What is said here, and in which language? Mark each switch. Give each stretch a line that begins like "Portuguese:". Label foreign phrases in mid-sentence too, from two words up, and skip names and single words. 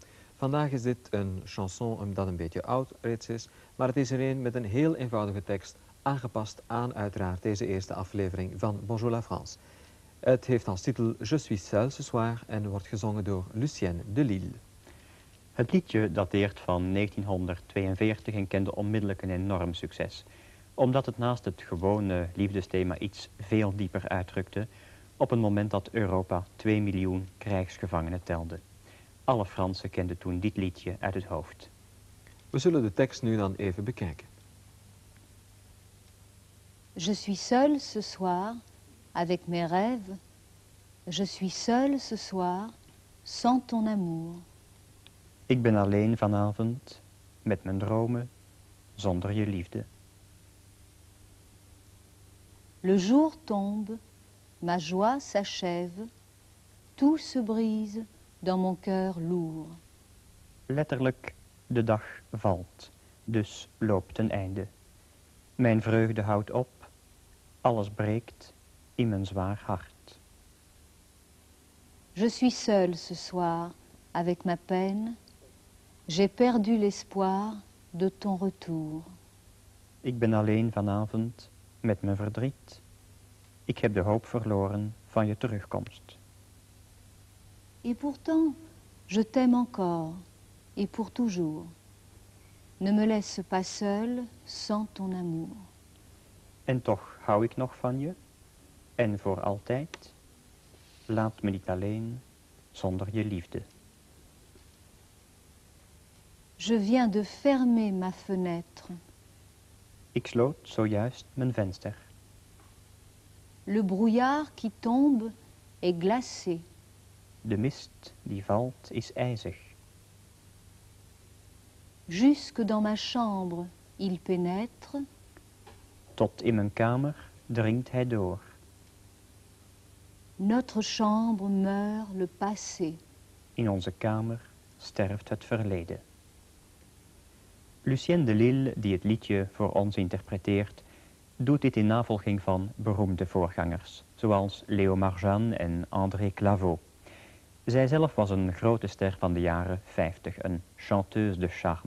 Dutch: Vandaag is dit een chanson dat een beetje oud reeds is, maar het is er een met een heel eenvoudige tekst, aangepast aan uiteraard deze eerste aflevering van Bonjour la France. Het heeft als titel Je suis seul ce soir en wordt gezongen door Lucienne de Lille. Het liedje dateert van 1942 en kende onmiddellijk een enorm succes. Omdat het naast het gewone liefdesthema iets veel dieper uitdrukte, op een moment dat Europa 2 miljoen krijgsgevangenen telde. Alle Fransen kenden toen dit liedje uit het hoofd. We zullen de tekst nu dan even bekijken.
French: Je suis seule ce soir avec mes rêves. Je suis seule ce soir sans ton amour.
Dutch: Ik ben alleen vanavond met mijn dromen zonder je liefde.
French: Le jour tombe, ma joie s'achève, tout se brise dans mon cœur lourd.
Dutch: Letterlijk, de dag valt, dus loopt ten einde. Mijn vreugde houdt op, alles breekt in mijn zwaar hart.
French: Je suis seule ce soir avec ma peine. J'ai perdu l'espoir de ton retour.
Dutch: Ik ben alleen vanavond met mijn verdriet. Ik heb de hoop verloren van je terugkomst.
French: Et pourtant, je t'aime encore, et pour toujours. Ne me laisse pas seule sans ton amour.
Dutch: En toch hou ik nog van je, en voor altijd. Laat me niet alleen zonder je liefde.
French: Je viens de fermer ma fenêtre.
Dutch: Ik sloot zojuist mijn venster.
French: Le brouillard qui tombe est glacé.
Dutch: De mist die valt is ijzig.
French: Jusque dans ma chambre, il pénètre.
Dutch: Tot in mijn kamer dringt hij door.
French: Notre chambre meurt le passé.
Dutch: In onze kamer sterft het verleden. Lucienne de Lille, die het liedje voor ons interpreteert, doet dit in navolging van beroemde voorgangers, zoals Léo Marjan en André Claveau. Zijzelf was een grote ster van de jaren 50, een
French: chanteuse de charme.